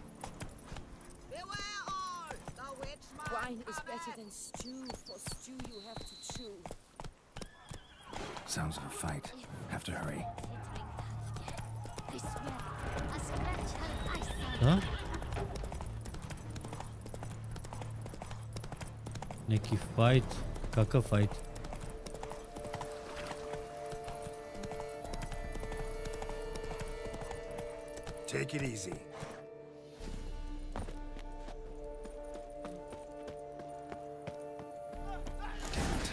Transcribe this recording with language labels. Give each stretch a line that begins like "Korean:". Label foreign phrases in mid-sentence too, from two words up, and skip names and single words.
English: Wine is better than stew. For stew you have to chew. Sounds of a fight. Have to hurry.
Croatian: Da? Neki fight. Kakav fight?
English: Take it easy. Damn it.